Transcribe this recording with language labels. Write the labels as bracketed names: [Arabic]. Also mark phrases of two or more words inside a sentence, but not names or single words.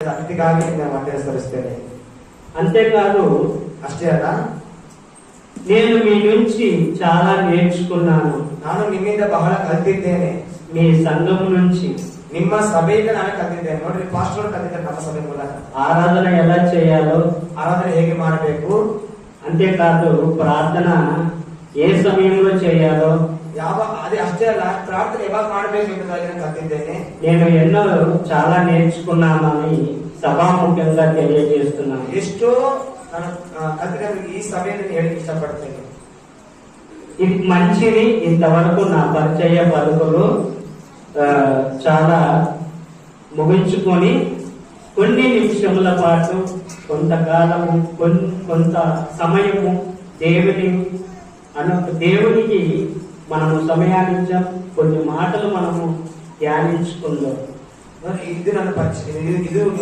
[Kannada] ಅತಿಗಾಗಿ ಮತ್ತೆ ಹೆಸರಿಸ್ತೇನೆ. [Telugu] అంతేకాదు [Kannada] ಅಷ್ಟೇ ಅಲ್ಲ, [Telugu] నేను మీ నుంచి చాలా నేర్చుకున్నాను. [Kannada] ನಾನು ನಿಮ್ಮಿಂದ ಬಹಳ ಕಲಿತಿದ್ದೇನೆ. [Telugu] మీ సంఘం నుంచి [Kannada] ನಿಮ್ಮ ಸಭೆಯಿಂದ ನಾನು ಕಲಿತಿದ್ದೇನೆ. ನೋಡ್ರಿ, ಪಾಸ್ಟರ್ ಕಲಿತಿದ್ದಾರೆ ನಮ್ಮ ಸಭೆ ಮೂಲಕ [Telugu] ఆరాధన ఎలా చేయాలో, [Kannada] ಆರಾಧನೆ ಹೇಗೆ ಮಾಡಬೇಕು, [Telugu] అంతేకాదు ప్రార్థన ఏ సమయంలో చేయాలో, [Kannada] ಅದೇ ಅಷ್ಟೇ ಅಲ್ಲ, ಪ್ರಾರ್ಥನೆ ಯಾವಾಗ ಮಾಡಬೇಕು ಎಂಬುದಾಗಿ ನಾನು ಕಲಿತಿದ್ದೇನೆ. [Telugu] నేను ఎన్నో చాలా నేర్చుకున్నానని సభాముఖ్యంగా తెలియజేస్తున్నాను. [Kannada] ಎಷ್ಟೋ ನಾನು ಕಲಿತಿದ್ದೇನೆ ಈ ಸಭೆಯನ್ನು ಹೇಳಕ್ಕೆ ಇಷ್ಟಪಡ್ತೇನೆ. [Telugu] ఇది మంచిది. ఇంతవరకు నా పరిచయ పలుకులు చాలా ముగించుకొని కొన్ని నిమిషముల పాటు కొంతకాలము కొంత సమయము దేవునికి మనము సమయానించాం. కొన్ని మాటలు మనము ధ్యానించుకుందాం. [Kannada] ಇದು ನನ್ನ ಪರಿಚಯ. ಇದು